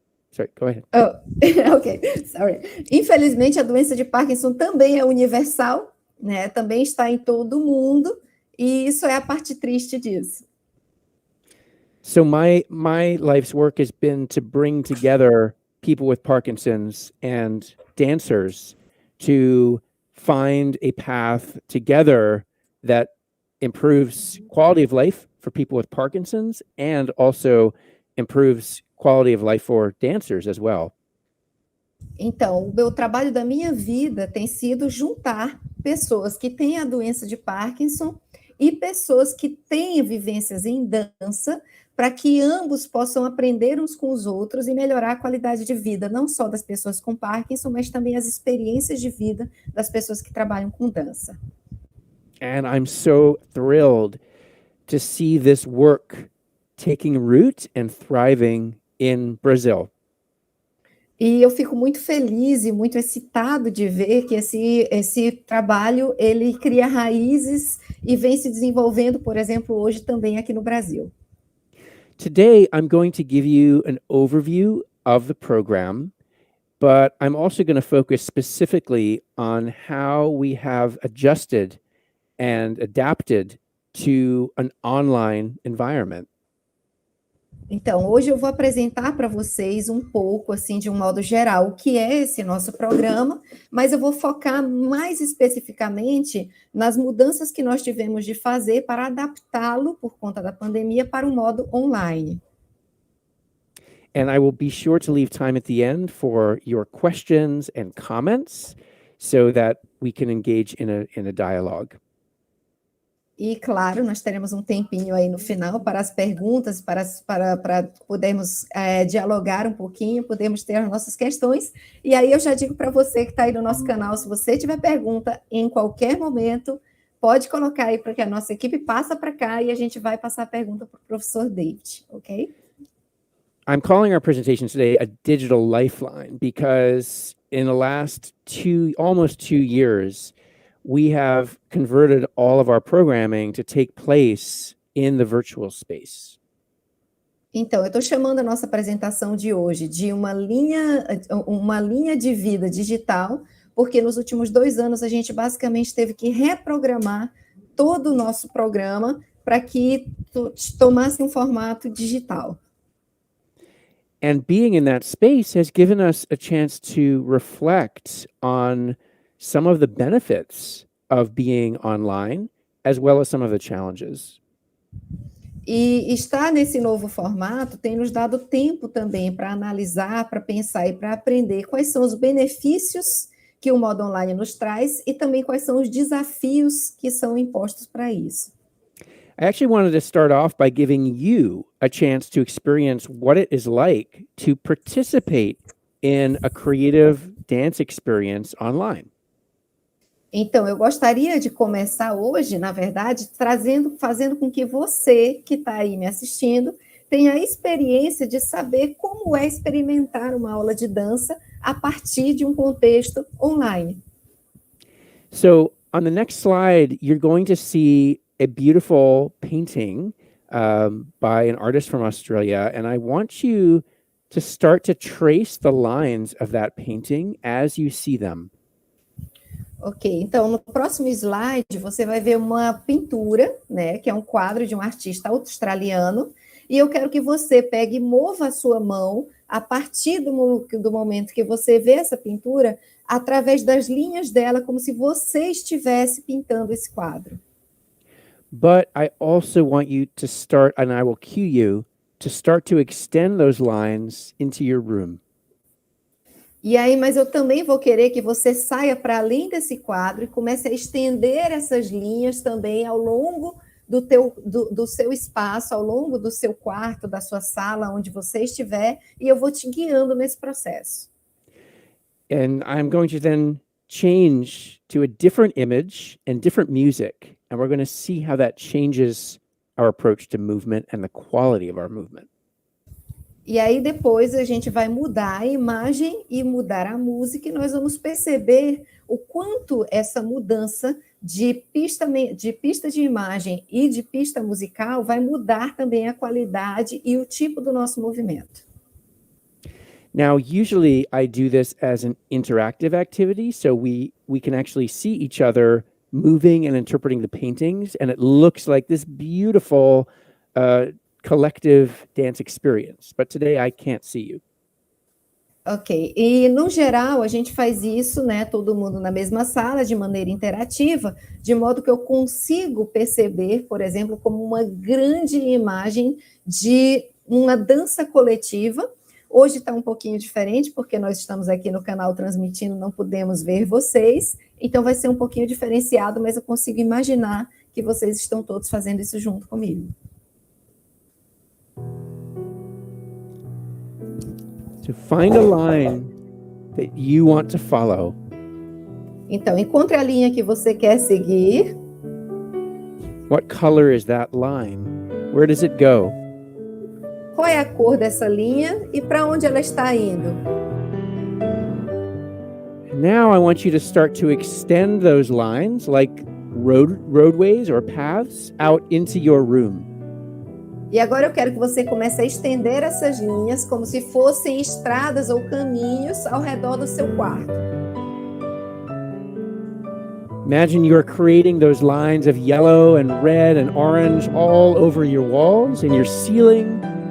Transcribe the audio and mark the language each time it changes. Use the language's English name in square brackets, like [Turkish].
[English] Sorry, go ahead. Oh, ok, sorry. [Portuguese] Infelizmente, a doença de Parkinson também é universal, né? Também está em todo mundo, e isso é a parte triste disso. [English] So my life's work has been to bring together people with Parkinson's and dancers to find a path together that improves quality of life for people with Parkinson's and also improves quality of life for dancers as well. [Portuguese] Então, o trabalho da minha vida tem sido juntar pessoas que têm a doença de Parkinson e pessoas que têm vivências em dança, para que ambos possam aprender uns com os outros e melhorar a qualidade de vida, não só das pessoas com Parkinson, mas também as experiências de vida das pessoas que trabalham com dança. [English] And I'm so thrilled to see this work taking root and thriving in Brazil. [Portuguese] E eu fico muito feliz e muito excitado de ver que esse trabalho, ele cria raízes e vem se desenvolvendo, por exemplo, hoje também aqui no Brasil. [English] Today, I'm going to give you an overview of the program, but I'm also going to focus specifically on how we have adjusted and adapted to an online environment. [Portuguese] Então, hoje eu vou apresentar para vocês um pouco, assim, de um modo geral, o que é esse nosso programa, mas eu vou focar mais especificamente nas mudanças que nós tivemos de fazer para adaptá-lo, por conta da pandemia, para o modo online. [English] And I will be sure to leave time at the end for your questions and comments so that we can engage in a dialogue. [Portuguese] E, claro, nós teremos um tempinho aí no final para as perguntas, para podermos dialogar um pouquinho, podemos ter as nossas questões. E aí eu já digo para você que está aí no nosso canal, se você tiver pergunta em qualquer momento, pode colocar aí para que a nossa equipe passa para cá e a gente vai passar a pergunta para o professor David, ok? [English] I'm calling our presentation today a digital lifeline because in the last almost 2 years, we have converted all of our programming to take place in the virtual space. [Portuguese] Então, eu estou chamando a nossa apresentação de hoje de uma linha de vida digital, porque nos últimos 2 anos a gente basicamente teve que reprogramar todo o nosso programa para que tomasse um formato digital. [English] And being in that space has given us a chance to reflect on some of the benefits of being online, as well as some of the challenges. [Portuguese] E estar nesse novo formato tem nos dado tempo também para analisar, para pensar e para aprender quais são os benefícios que o modo online nos traz e também quais são os desafios que são impostos para isso. [English] I actually wanted to start off by giving you a chance to experience what it is like to participate in a creative dance experience online. [Portuguese] Então, eu gostaria de começar hoje, na verdade, fazendo com que você, que está aí me assistindo, tenha a experiência de saber como é experimentar uma aula de dança a partir de um contexto online. [English] So, on the next slide, you're going to see a beautiful painting by an artist from Australia, and I want you to start to trace the lines of that painting as you see them. [Portuguese] Ok, então no próximo slide você vai ver uma pintura, né, que é um quadro de um artista australiano, e eu quero que você pegue e mova a sua mão a partir do momento que você vê essa pintura, através das linhas dela, como se você estivesse pintando esse quadro. [English] But I also want you to start, and I will cue you, to start to extend those lines into your room. [Portuguese] E aí, mas eu também vou querer que você saia para além desse quadro e comece a estender essas linhas também ao longo do seu espaço, ao longo do seu quarto, da sua sala, onde você estiver, e eu vou te guiando nesse processo. [English] And I'm going to then change to a different image and different music, and we're going to see how that changes our approach to movement and the quality of our movement. [Portuguese] E aí depois a gente vai mudar a imagem e mudar a música, e nós vamos perceber o quanto essa mudança de pista de imagem e de pista musical vai mudar também a qualidade e o tipo do nosso movimento. [English] Now, usually I do this as an interactive activity, so we can actually see each other moving and interpreting the paintings, and it looks like this beautiful collective dance experience. But today I can't see you. [Portuguese] Ok, e no geral a gente faz isso, né, todo mundo na mesma sala, de maneira interativa, de modo que eu consigo perceber, por exemplo, como uma grande imagem de uma dança coletiva. Hoje está um pouquinho diferente, porque nós estamos aqui no canal transmitindo, não podemos ver vocês, então vai ser um pouquinho diferenciado, mas eu consigo imaginar que vocês estão todos fazendo isso junto comigo. [English] To find a line that you want to follow. [Portuguese] Então, encontre a linha que você quer seguir. [English] What color is that line? Where does it go? [Portuguese] Qual é a cor dessa linha e para onde ela está indo? [English] And now I want you to start to extend those lines like roadways or paths out into your room. [Portuguese] E agora eu quero que você comece a estender essas linhas como se fossem estradas ou caminhos ao redor do seu quarto. [English] Imagine you're creating those lines of yellow and red and orange all over your walls and your ceiling.